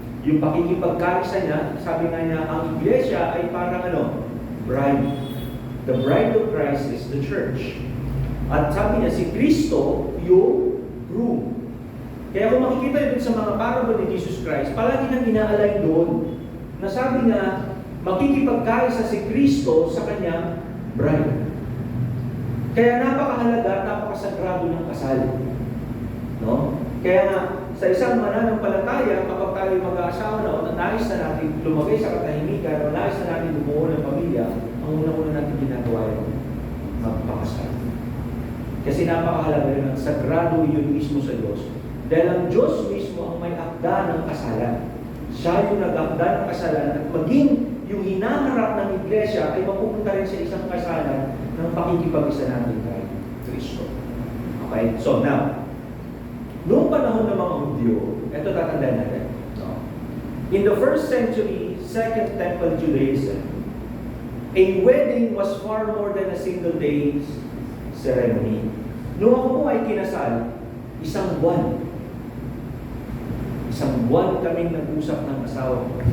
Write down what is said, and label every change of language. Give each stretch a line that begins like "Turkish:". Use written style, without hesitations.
Filipino: Yung pakikipagkaisa niya, sabi nga niya, ang iglesia ay parang bride.
English: The bride of Christ is the church.
Filipino: At sabi niya, si Kristo, yung groom. Kaya kung makikita yun sa mga parable ni Jesus Christ, palagi nang inaalay doon, na sabi nga, makikipagkaisa si Kristo sa kanyang bride. Kaya napakahalaga, napakasagrado ng kasal. No? Kaya nga, sa isang mananampalataya, kapag tayo mag-aasawa na o nais na natin lumagay sa katahimikan o nais na natin bumuo ng pamilya, ang una-una natin ginagawa yun, magpakasal. Kasi napakahalaga yun, ang sagrado yun mismo sa Diyos. Dahil ang Diyos mismo ang may akda ng kasalan. Siya yung nag-akda ng kasalan at maging yung hinaharap ng iglesia ay mapupunta rin sa isang kasalan ng pakikipag-isa natin kay Kristo. Okay? So now, noong panahon ng mga Hudyo, ito tatandaan natin. No?
English: In the first century, Second Temple Judaism, a wedding was far more than a single day's ceremony.
Filipino: Noong ako po ay kinasal, isang buwan. Isang buwan kaming nag-usap ng asawa.